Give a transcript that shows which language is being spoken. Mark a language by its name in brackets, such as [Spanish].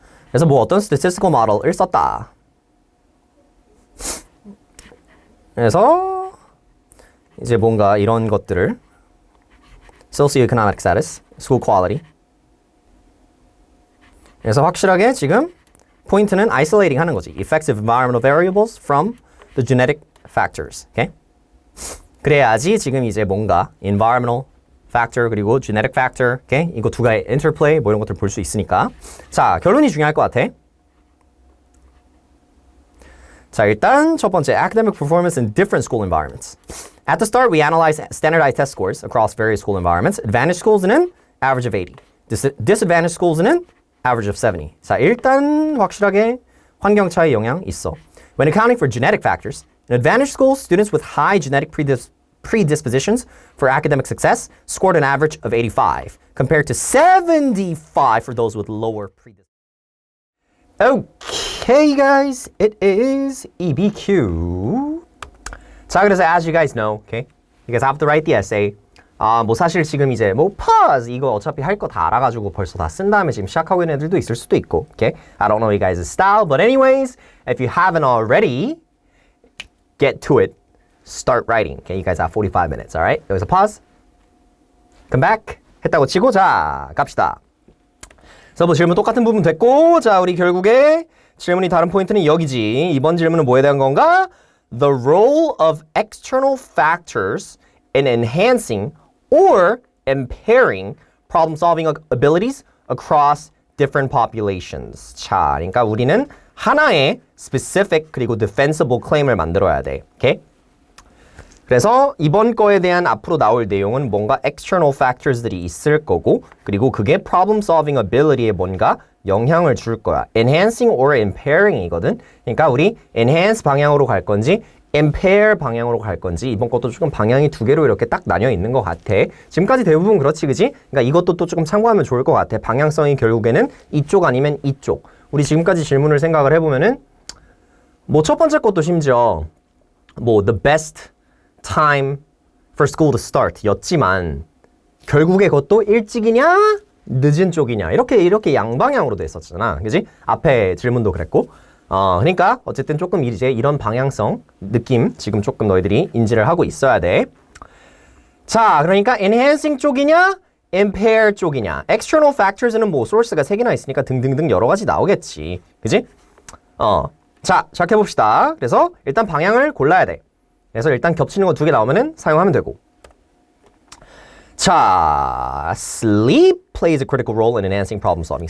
[Korean] 그래서 뭐 어떤 statistical model을 썼다. 그래서 이제 뭔가 이런 것들을 socioeconomic status, school quality. 그래서 확실하게 지금 포인트는 isolating 하는 거지. [English] effective environmental variables from the genetic factors. Okay? [Korean] 그래야지 지금 이제 뭔가 environmental factor 그리고 genetic factor, okay? 이거 두 가지 interplay 뭐 이런 것들 볼 수 있으니까. 자, 결론이 중요할 것 같아. 자, 일단 첫 번째 [English] academic performance in different school environments. At the start, we analyzed standardized test scores across various school environments. Advantage schools,는 average of 80. Disadvantage schools,는 average of 70. [Korean] 자, 일단 확실하게 환경 차이 영향 있어. [English] When accounting for genetic factors, in advantage schools, students with high genetic predispositions for academic success scored an average of 85, compared to 75 for those with lower predispositions. Okay, guys, it is EBQ. [Korean] 자, 그래서 [English] as you guys know, okay, you guys have to write the essay. [Korean] 뭐 사실 지금 이제 뭐 pause 이거 어차피 할 거 다 알아가지고 벌써 다 쓴 다음에 지금 시작하고 있는 애들도 있을 수도 있고, okay? [English] I don't know you guys' style, but anyways, if you haven't already, get to it. Start writing. Okay, you guys have 45 minutes, all right? [Korean] 여기서 pause. [English] Come back. [Korean] 했다고 치고 자, 갑시다. 그래서 뭐 질문 똑같은 부분 됐고, 자, 우리 결국에 질문이 다른 포인트는 여기지. 이번 질문은 뭐에 대한 건가? [English] The role of external factors in enhancing or impairing problem-solving abilities across different populations. [Korean] 자, 그러니까 우리는 하나의 specific 그리고 defensible claim을 만들어야 돼. 오케이? 그래서 이번 거에 대한 앞으로 나올 내용은 뭔가 external factors들이 있을 거고 그리고 그게 problem-solving ability에 뭔가 영향을 줄 거야. [English] enhancing or impairing이거든. [Korean] 그러니까 우리 enhance 방향으로 갈 건지 impair 방향으로 갈 건지 이번 것도 조금 방향이 두 개로 이렇게 딱 나뉘어 있는 것 같아. 지금까지 대부분 그렇지, 그지? 그러니까 이것도 또 조금 참고하면 좋을 것 같아. 방향성이 결국에는 이쪽 아니면 이쪽. 우리 지금까지 질문을 생각을 해보면은 뭐 첫 번째 것도 심지어 뭐 [English] the best time for school to start [Korean] 였지만 결국에 그것도 일찍이냐 늦은 쪽이냐 이렇게 양방향으로 돼 있었잖아. 그지? 앞에 질문도 그랬고. 그러니까 어쨌든 조금 이제 이런 방향성 느낌 지금 조금 너희들이 인지를 하고 있어야 돼. 자, 그러니까 enhancing 쪽이냐 impair 쪽이냐. external factors는 뭐 source가 3개나 있으니까 등등등 여러 가지 나오겠지. 그지? 자, 시작해 봅시다. 그래서 일단 방향을 골라야 돼. 그래서 일단 겹치는 거 2개 나오면은 사용하면 되고. 자, [English] sleep plays a critical role in enhancing problem solving.